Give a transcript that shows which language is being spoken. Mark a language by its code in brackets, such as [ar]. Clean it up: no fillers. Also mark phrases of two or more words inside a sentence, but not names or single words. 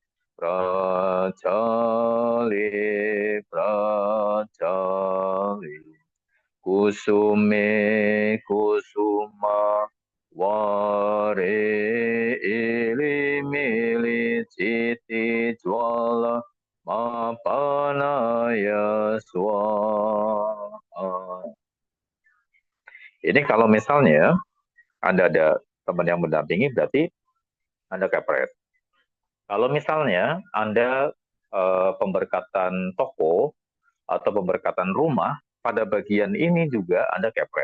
[sa] Pracale Pracale Kusume Kusuma Ware Ilimili Citi Jwala Mapanaya Swaha. [id] Ini kalau misalnya Anda ada teman yang mendampingi, berarti Anda kepret. Kalau misalnya Anda pemberkatan toko atau pemberkatan rumah, pada bagian ini juga Anda kepret.